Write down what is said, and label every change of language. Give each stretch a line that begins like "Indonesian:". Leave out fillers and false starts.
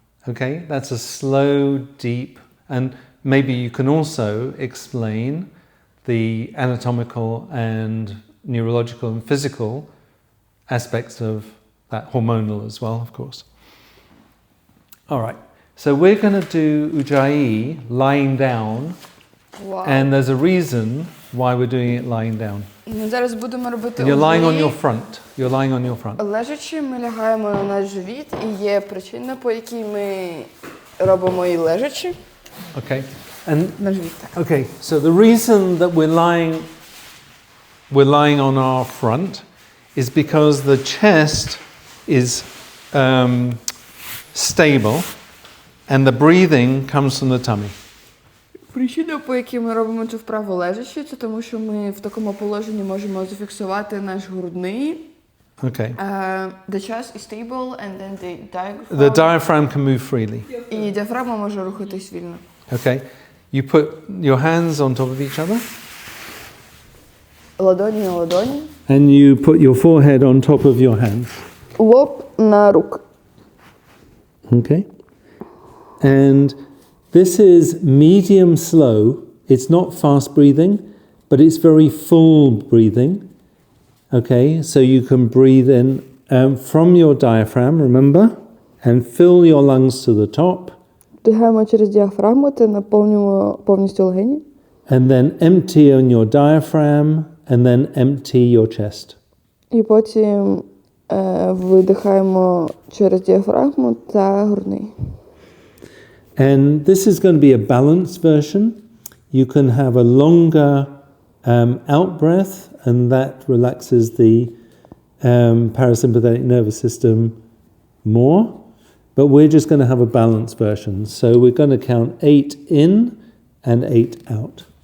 English: Okay, that's a slow, deep, and maybe you can also explain the anatomical and neurological and physical aspects of that, hormonal as well, of course. All right, so we're going to do Ujjayi lying down, Вау. and there's a reason why we're doing it lying down.
Ukrainian: Ми зараз будемо робити
English: And you're lying on Ujjayi. your front. You're lying on your front.
Ukrainian: Лежачи, ми лягаємо на наш живіт, і є причина, по якій ми робимо і лежачи.
English: Okay, and
Ukrainian: На живіт, так.
English: okay, so the reason that we're lying on our front is because the chest is stable and the breathing comes from the tummy.
Ukrainian: Причина, по якій ми робимо цю вправу лежачи, це тому, що ми в такому положенні можемо зафіксувати наш грудний.
English: Okay. The chest is stable and then the diaphragm. The diaphragm can move freely.
Ukrainian: І діафрагма може рухатись вільно.
English: Okay. You put your hands on top of each other
Ukrainian: Ладоні на ладоні.
English: and you put your forehead on top of your hands.
Ukrainian: Лоб на рук.
English: Okay. And this is medium slow. It's not fast breathing, but it's very full breathing. Okay, so you can breathe in from your diaphragm, remember, and fill your lungs to the top,
Ukrainian: Вдихаємо через діафрагму та наповнюємо повністю легені.
English: and then empty on your diaphragm, and then empty your chest.
Ukrainian: І потім видихаємо через діафрагму та грудний.
English: And this is going to be a balanced version. You can have a longer out breath, and that relaxes the parasympathetic nervous system more. But we're just going to have a balanced version. So we're going to count 8 in and 8 out.